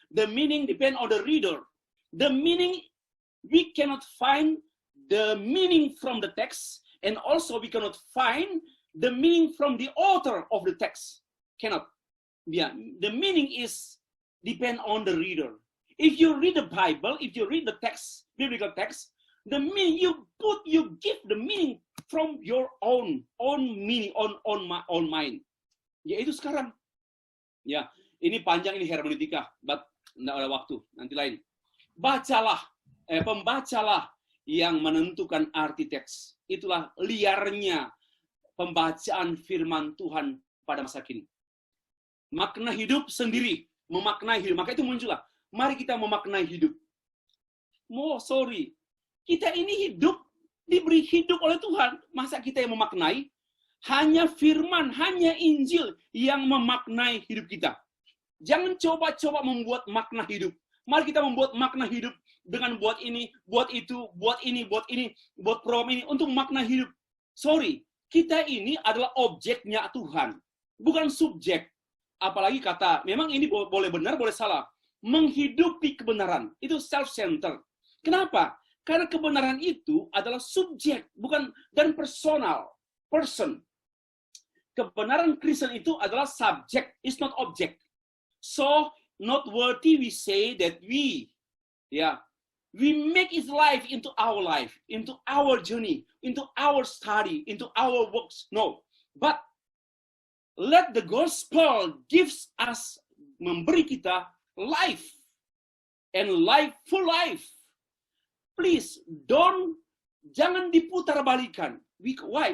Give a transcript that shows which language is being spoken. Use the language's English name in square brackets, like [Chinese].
[English] The meaning depends on the reader. The meaning, we cannot find the meaning from the text, and also we cannot find the meaning from the author of the text. Cannot. Yeah, the meaning is depend on the reader. If you read the Bible, if you read the text, biblical text, the meaning you give the meaning from your own meaning, own mind. [Indonesian] Ya itu sekarang. Ya, ini panjang, ini hermeneutika, but nggak ada waktu, nanti lain. Pembacalah yang menentukan arti teks. Itulah liarnya pembacaan firman Tuhan pada masa kini. Makna hidup sendiri, memaknai hidup. Maka itu muncullah, mari kita memaknai hidup. Kita ini hidup, diberi hidup oleh Tuhan. Masa kita yang memaknai? Hanya firman, hanya Injil yang memaknai hidup kita. Jangan coba-coba membuat makna hidup. Mari kita membuat makna hidup dengan buat ini, buat itu, buat ini, buat program ini untuk makna hidup. Kita ini adalah objeknya Tuhan, bukan subjek. Apalagi kata, memang ini boleh benar, boleh salah. Menghidupi kebenaran, itu self-centered. Kenapa? Karena kebenaran itu adalah subjek, bukan dan personal, person. Kebenaran Kristen itu adalah subjek, [English] is not object. So, not worthy we say that we make his life into our journey, into our study, into our works. No, but let the gospel gives us, [Indonesian] memberi kita [English] life, and full life. Please, [Indonesian] jangan diputar balikan. [English] Why?